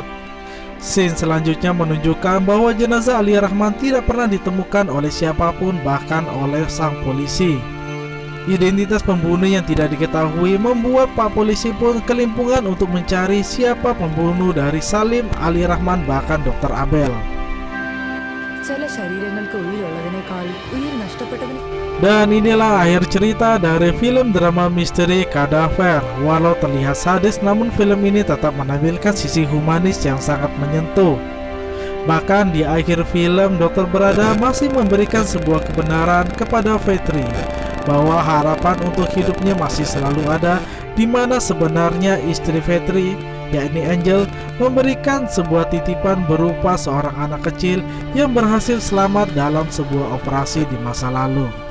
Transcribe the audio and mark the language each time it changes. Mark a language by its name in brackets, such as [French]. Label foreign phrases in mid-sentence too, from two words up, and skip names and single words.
[Indonesian] Scene selanjutnya menunjukkan bahwa jenazah Ali Rahman tidak pernah ditemukan oleh siapapun, bahkan oleh sang polisi. Identitas pembunuh yang tidak diketahui membuat Pak Polisi pun kelimpungan untuk mencari siapa pembunuh dari Salim, Ali Rahman, bahkan Dr. Abel. [Malayalam] ചില ശരീരങ്ങൾക്ക് ഉயிருള്ളതിനേക്കാൾ ഉയിർ നഷ്ടപ്പെട്ടതിന് [Indonesian] Dan inilah akhir cerita dari film drama misteri Kadaver. Walau terlihat sadis, namun film ini tetap menampilkan sisi humanis yang sangat menyentuh. Bahkan di akhir film, Dokter Berada masih memberikan sebuah kebenaran kepada Fitri bahwa harapan untuk hidupnya masih selalu ada, di mana sebenarnya istri Fitri, yakni Angel, memberikan sebuah titipan berupa seorang anak kecil yang berhasil selamat dalam sebuah operasi di masa lalu.